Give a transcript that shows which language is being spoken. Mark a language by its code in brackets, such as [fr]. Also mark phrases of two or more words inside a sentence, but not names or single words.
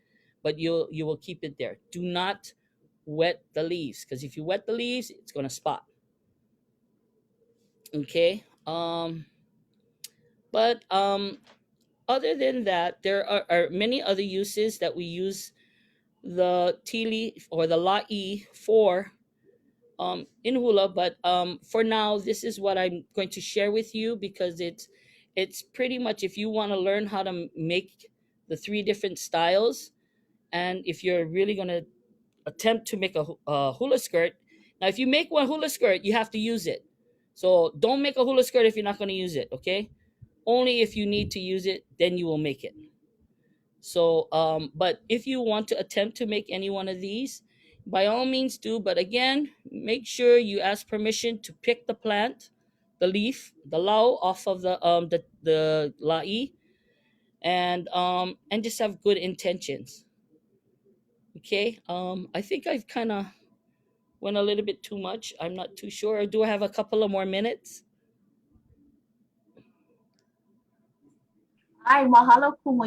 [en] But you will keep it there. Do not wet the leaves, because if you wet the leaves, it's gonna spot. Okay. But other than that, there are many other uses that we use the tea leaf or the lāʻī for in hula. But for now, this is what I'm going to share with you, because it's pretty much, if you want to learn how to make the 3 different styles, and if you're really going to attempt to make a hula skirt. Now, if you make one hula skirt, you have to use it. So don't make a hula skirt if you're not going to use it, okay? Only if you need to use it, then you will make it. So, but if you want to attempt to make any one of these, by all means do. But again, make sure you ask permission to pick the plant, the leaf, the lau off of the lāʻī, and just have good intentions. Okay. I think I've kind of went a little bit too much. I'm not too sure. Do I have a couple of more minutes? [haw] Hi, mahalo Kumu.